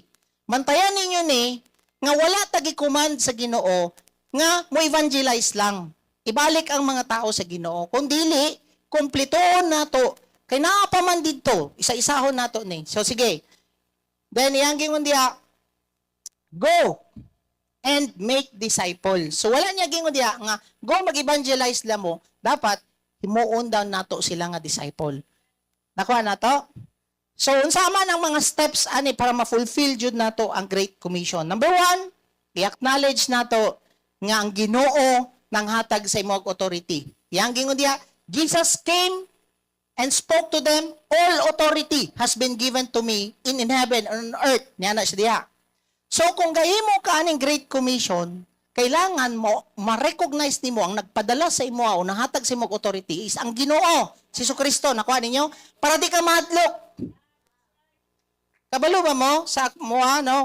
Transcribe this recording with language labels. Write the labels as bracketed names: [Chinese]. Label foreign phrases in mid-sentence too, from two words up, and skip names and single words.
[Cebuano] Mantayan ninyo ni nga wala tagi command sa Ginoo nga mo evangelize lang. Ibalik ang mga tao sa Ginoo. Kung dili, kumpletoon nato. Kay naa pa man dito, isa-isahon nato ni. So sige. Then iyang gingon diha, [English] go and make disciples. [Cebuano] So wala niya gingon diha nga go mag-evangelize la mo, dapat himuon daw nato sila nga disciple. Nakuha nato? So unsa man ang mga steps ani para ma-fulfill jud nato ang Great Commission? Number 1, i-acknowledge nato nga ang Ginoo nang hatag sa imong authority. Yang gingon diha, [English] Jesus came and spoke to them, all authority has been given to me in heaven and on earth. [Cebuano] Niya na siya diha. So kung gahimo ka aning Great Commission, kailangan mo ma-recognize nimo ang nagpadala sa imo o nahatag sa imong authority is ang Ginoo, si Jesucristo. Nakuha ninyo? Para di ka mahadlok. Kabalo ba mo sa mo no?